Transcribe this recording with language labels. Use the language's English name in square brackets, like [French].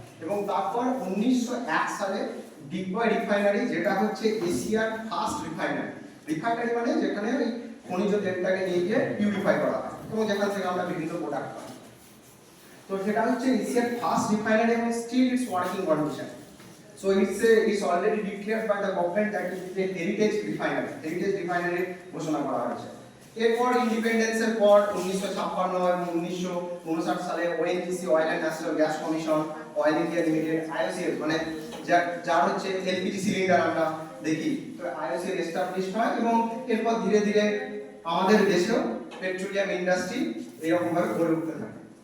[Bangla] এবং তারপর 1901 সালে ডিগবয় রিফাইনারি, যেটা হচ্ছে এশিয়ার ফার্স্ট রিফাইনারি মানে যেখানে ওই খনিজ তেলটাকে নিয়ে গিয়ে পিউরিফাই করা হয় এবং যেখান থেকে আমরা বিভিন্ন প্রোডাক্ট পাই। তো সেটা হচ্ছে এশিয়ার ফার্স্ট রিফাইনারি এবং [English] Still it's working condition. So it's already declared by the government that it is a heritage refinery [Bangla] ঘোষণা করা হয়েছে। এরপর ইন্ডিপেন্ডেন্সের পর 1956 এবং 1959 সালে ONGC, oil and natural gas commission, oil India limited, IOCL, মানে যার হচ্ছে এলপিজি সিলিন্ডার আমরা দেখি, তো আইওসিএল এস্টাবলিশ হয়, এবং এরপর ধীরে ধীরে আমাদের দেশেও পেট্রোলিয়াম ইন্ডাস্ট্রি এরকম ভাবে গড়ে উঠতে থাকে।